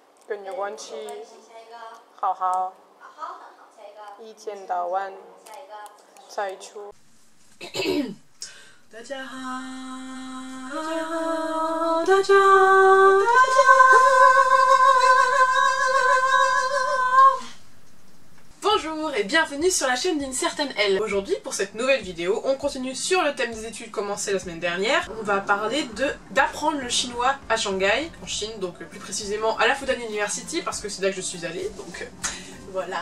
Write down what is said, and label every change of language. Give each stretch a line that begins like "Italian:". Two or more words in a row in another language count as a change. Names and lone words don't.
Chinese: 跟有关系，好好，一天到晚在出。大家好，大家好，大家好。
French: Bonjour et bienvenue sur la chaîne d'une certaine Elle. Aujourd'hui, pour cette nouvelle vidéo, on continue sur le thème des études commencées la semaine dernière. On va parler d'apprendre le chinois à Shanghai, en Chine, donc plus précisément à la Fudan University, parce que c'est là que je suis allée, donc voilà.